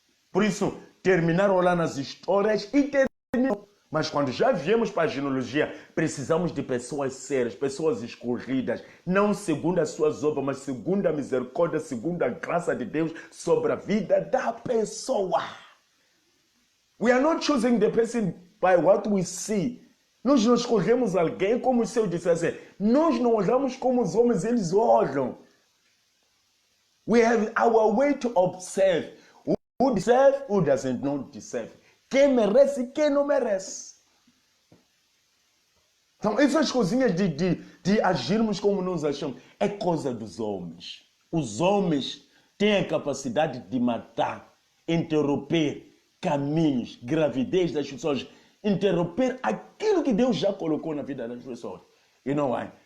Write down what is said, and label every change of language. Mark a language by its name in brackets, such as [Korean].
[Portuguese] Por isso, terminaram lá nas histórias e terminaram. Mas quando já viemos para a genealogia, precisamos de pessoas sérias, pessoas escolhidas, não segundo as suas obras, mas segundo a misericórdia, segundo a graça de Deus sobre a vida da pessoa. [English] We are not choosing the person by what we see. [Portuguese] Nós não escolhemos alguém como se eu dissesse. Nós não olhamos como os homens eles olham. [English] We have our way to observe. Who deserve, who doesn't not deserve. [Portuguese] Quem merece e quem não merece. Então, essas coisinhas de agirmos como nós achamos é coisa dos homens. Os homens têm a capacidade de matar, interromper caminhos, gravidez das pessoas, interromper aquilo que Deus já colocou na vida das pessoas. E não é.